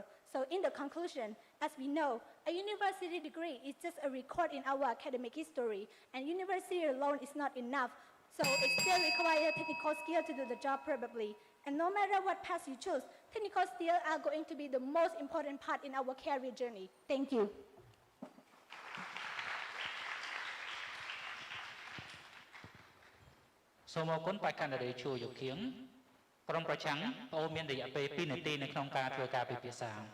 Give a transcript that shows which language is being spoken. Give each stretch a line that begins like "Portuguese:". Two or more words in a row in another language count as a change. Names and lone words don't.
English: So in the conclusion, as we know, a university degree is just a record in our academic history, and university alone is not enough. So it still requires technical skill to do the job probably. And no matter what path you choose, technical skills are going to be the most important part in our career journey. Thank you.
Khmer: សូមអរគុណបេក្ខនារីជួយុខៀងក្រុមប្រឆាំងអូមានរយៈពេល2នាទីនៅក្នុងការធ្វើការពិភាក្សា